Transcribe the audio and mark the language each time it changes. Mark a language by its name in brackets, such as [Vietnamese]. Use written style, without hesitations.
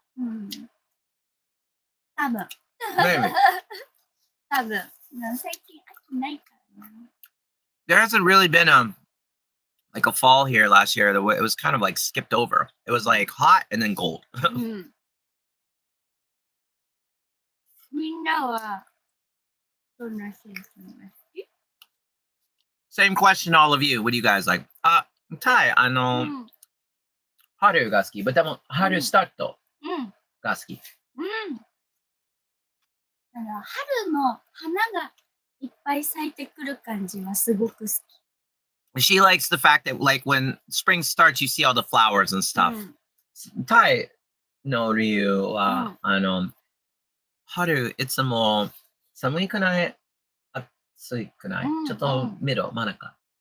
[Japanese] うん。多分。 [English] Maybe. [Japanese] 多分。最近秋ないからな。 [English] There hasn't really been like a fall here last year. It was kind of like skipped over. It was like hot and then cold. [Japanese] うん。みんなはどんなシーズンが好き？ [English] Same question, all of you. What do you guys like? [Japanese] Ty, 春が好き。 [English] But [Japanese] でも春スタートが好き。春の花がいっぱい咲いてくる感じはすごく好き。 [English] She likes the fact that like when spring starts, you see all the flowers and stuff. [Japanese] Ty の理由は、春いつも寒いくない暑いくない、ちょっと見ろ、真ん中。